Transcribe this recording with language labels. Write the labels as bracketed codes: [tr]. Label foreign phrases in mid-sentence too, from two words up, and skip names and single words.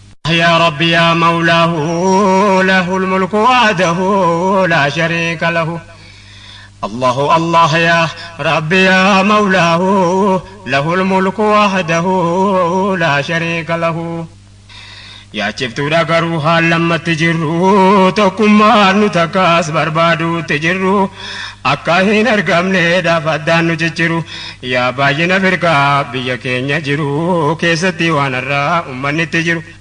[ar] يا رب يا مولاه، له الملك وحده لا شريك له. الله الله يا رب يا مولاه، له الملك وحده لا شريك له. [om] Yaachiftuudha garuu haal lammatti jirru, tokkummaan nu takkaas barbaaduutti jirru, akka hin argamneedhaaf addaan nu jijjiru. Yaa baay'ina firqaa biyya keenya jiru, keessatti waan irraa uummannitti jiru.